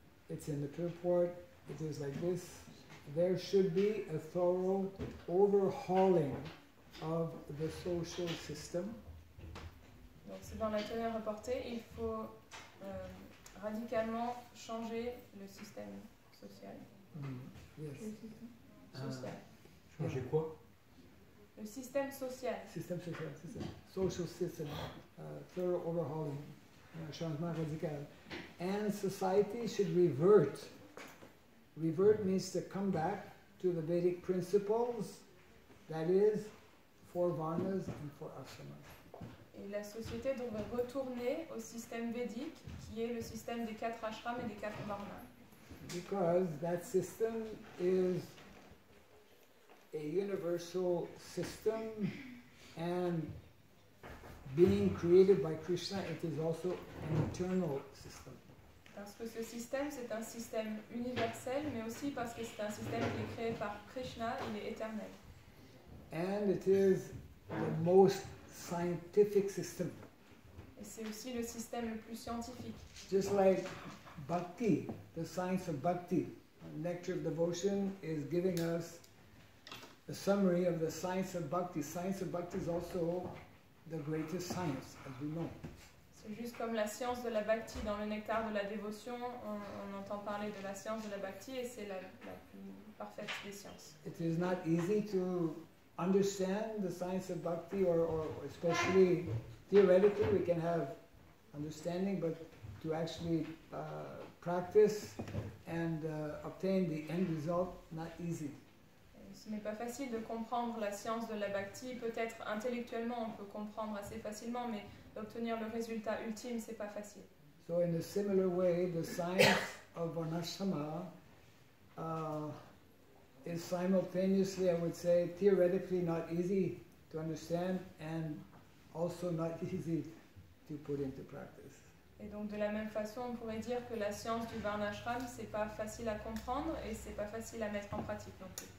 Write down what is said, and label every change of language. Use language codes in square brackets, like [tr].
[en] It's in the purport, it is like this: there should be a thorough overhauling of the social system. [fr] Donc c'est dans la teneur reportée, il faut radicalement changer le système social. [en] Yes. Social. [fr] Changer quoi? Le système social. Système social, c'est ça. [en] Social system, thorough overhauling, [fr] changement radical. [en] And society should revert. Revert means to come back to the Vedic principles, that is, 4 varnas and 4 ashramas. [fr] Et la société devrait retourner au système védique, qui est le système des 4 ashrams et des 4 varnas. [en] Because that system is a universal system, and being created by Krishna, it is also an eternal system. [fr] Parce que ce système, c'est un système universel, mais aussi parce que c'est un système qui est créé par Krishna, il est éternel. [en] And it is the most scientific system. [fr] Et c'est aussi le système le plus scientifique. [en] Just like Bhakti, the science of Bhakti, Nectar of Devotion is giving us a summary of the science of Bhakti. Science of Bhakti is also the greatest science, as we know. [fr] C'est juste comme la science de la Bhakti. Dans le nectar de la dévotion, on entend parler de la science de la Bhakti et c'est la plus parfaite des sciences. [en] It is not easy to understand the science of Bhakti, or especially theoretically we can have understanding, but to actually practice and obtain the end result, not easy. [fr] Ce n'est pas facile de comprendre la science de la Bhakti. Peut-être intellectuellement on peut comprendre assez facilement, mais d'obtenir le résultat ultime, c'est pas facile. [en] So in a similar way, the science of Varnashrama is simultaneously, I would say, theoretically not easy to understand and also not easy to put into practice. [fr] Et donc de la même façon, on pourrait dire que la science du Varnashram, c'est pas facile à comprendre et c'est pas facile à mettre en pratique non plus.